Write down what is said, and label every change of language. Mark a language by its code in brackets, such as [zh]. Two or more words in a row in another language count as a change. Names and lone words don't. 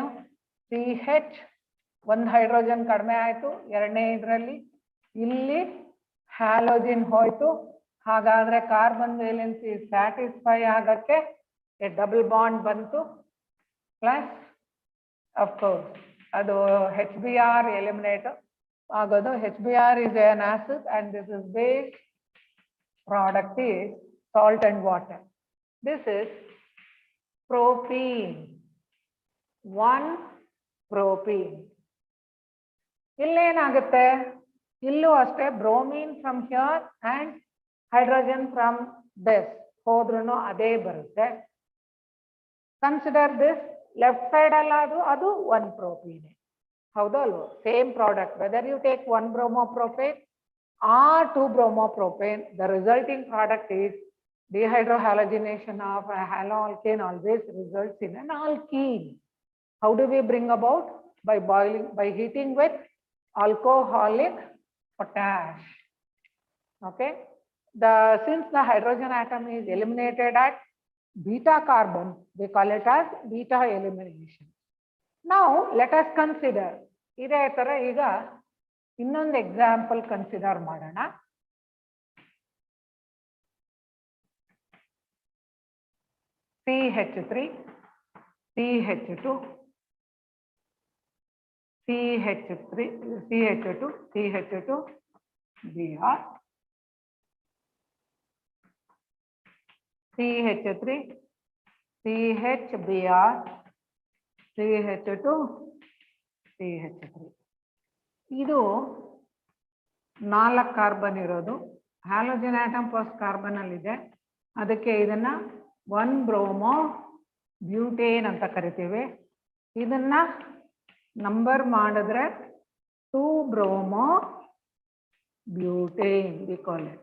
[kn] CH, ಒಂದು ಹೈಡ್ರೋಜನ್ ಕಡಿಮೆ ಆಯ್ತು, ಎರಡನೇ ಇದರಲ್ಲಿ ಇಲ್ಲಿ ಹ್ಯಾಲೋಜಿನ್ ಹೋಯ್ತು. ಹಾಗಾದ್ರೆ [en] carbon valency satisfy [kn] ಆಗಕ್ಕೆ [en] a double bond [kn] ಬಂತು, [en] plus of course [kn] ಅದು HBr ಎಲಿಮಿನೇಟ್ ಆಗೋದು. [en] HBr is an acid and this is base, product is salt and water. This is propene, 1 propene. [kn] ಇಲ್ಲೇನಾಗುತ್ತೆ? ಇಲ್ಲೂ ಅಷ್ಟೇ [en] bromine from here and hydrogen from this [kn] ಹೋದ್ರೂ ಅದೇ ಬರುತ್ತೆ. [en] consider this left side [kn] ಅಲ್ಲ, ಅದು [en] 1 ಪ್ರೋಪೀನ್. [kn] ಹೌದಾ ಅಲ್ವೋ? [en] same product, whether you take 1 bromopropane or 2 bromopropane, the resulting product is Dehydrohalogenation of a haloalkane always results in an alkene. How do we bring about? By boiling, by heating with alcoholic potash. Okay. Since the hydrogen atom is eliminated at beta carbon, we call it as beta elimination. Now let us consider [kn] ಇದೇ ತರ ಈಗ ಇನ್ನೊಂದು [en] example consider [kn] ಮಾಡೋಣ. [en] CH3, CH2, CH3, CH2, CH2, Br, CH3, CHBr, CH2, CH3. [kn] ಇದು 4 ಕಾರ್ಬನ್ ಇರೋದು. [en] halogen atom first carbon [kn] ಅಲ್ಲಿ ಇದೆ. ಅದಕ್ಕೆ ಇದನ್ನ [en] 1 bromo butane [kn] ಅಂತ ಕರಿತೀವಿ. ಇದನ್ನ ನಂಬರ್ ಮಾಡಿದ್ರೆ [en] 2 bromo butane we call it.